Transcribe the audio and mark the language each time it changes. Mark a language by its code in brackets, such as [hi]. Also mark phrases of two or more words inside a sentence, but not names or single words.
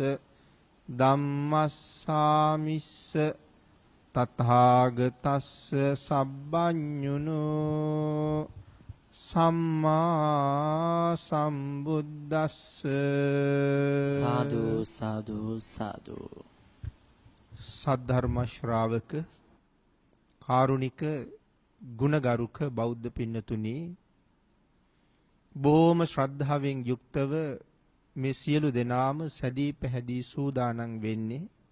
[pi] ධම්මස්සාමිස්ස තථාගතස්ස සබ්බඤුනෝ සම්මා සම්බුද්දස්ස. සාදු සාදු සාදු. [si] සද්ධර්ම ශ්‍රාවක කාරුණික ගුණගරුක බෞද්ධ පින්නතුනි, බොහොම ශ්‍රද්ධාවෙන් යුක්තව මේ සියලු දෙනාම සැදී පැහැදී සූදානම් වෙන්නේ